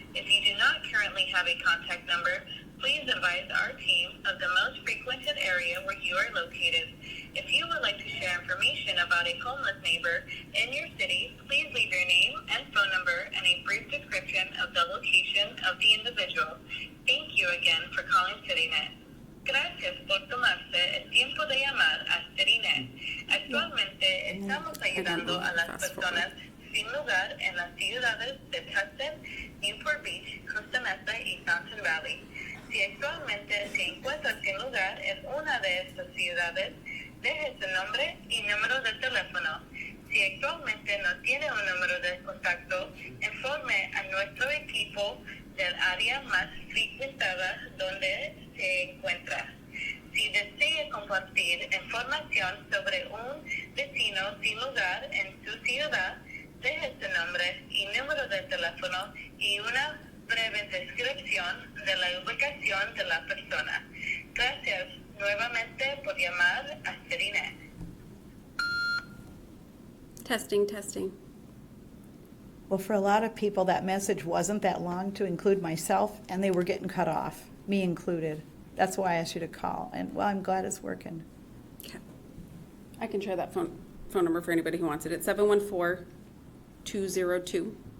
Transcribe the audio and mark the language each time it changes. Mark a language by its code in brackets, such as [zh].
[en] If you do not currently have a contact number, please advise our team of the most frequented area where you are located. If you would like to share information about a homeless neighbor in your city, please leave your name and phone number and a brief description of the location of the individual. Thank you again for calling CityNet. [es] Gracias por tomarse el tiempo de llamar a CityNet. Actualmente estamos ayudando a las personas sin lugar en las ciudades de Tustin, Newport Beach, Costa Mesa y Fountain Valley. Si actualmente se encuentra sin lugar en una de estas ciudades, deje su nombre y número de teléfono. Si actualmente no tiene un número de contacto, informe a nuestro equipo del área más frecuentada donde se encuentra. Si desea compartir información sobre un vecino sin lugar en su ciudad, deje su nombre y número de teléfono y una breve descripción de la ubicación de la persona. Gracias nuevamente por llamar a CityNet. [en] Testing, testing. Well, for a lot of people, that message wasn't that long to include myself, and they were getting cut off, me included. That's why I asked you to call, and well, I'm glad it's working. Okay. I can share that phone number for anybody who wants it. It's 714-202.